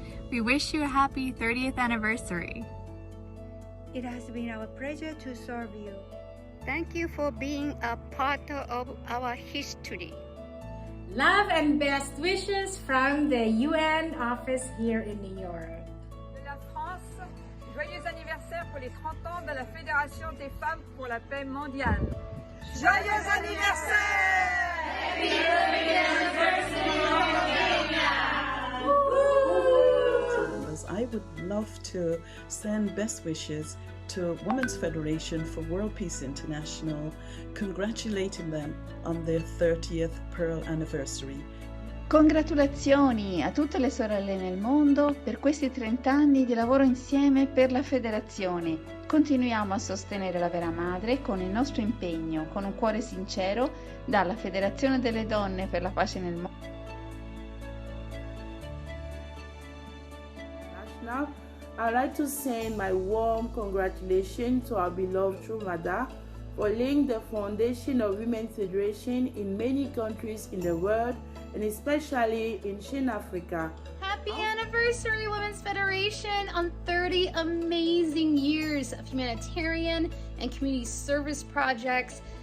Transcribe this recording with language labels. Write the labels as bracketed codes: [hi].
[en] We wish you a happy 30th anniversary. It has been our pleasure to serve you. Thank you for being a part of our history. Love and best wishes from the UN office here in New York. [fr] De la France, joyeux anniversaire pour les 30 ans de la Fédération des femmes pour la paix mondiale. Joyeux anniversaire! [en] Happy 30th anniversary of I would love to send best wishes to Women's Federation for World Peace International, congratulating them on their 30th Pearl Anniversary. [it] Congratulazioni a tutte le sorelle nel mondo per questi 30 anni di lavoro insieme per la federazione. Continuiamo a sostenere la vera madre con il nostro impegno, con un cuore sincero, dalla Federazione delle Donne per la Pace nel Mondo. [en] I'd like to send my warm congratulations to our beloved True Mother for laying the foundation of Women's Federation in many countries in the world, and especially in Shin Africa. Happy anniversary, Women's Federation, on 30 amazing years of humanitarian and community service projects.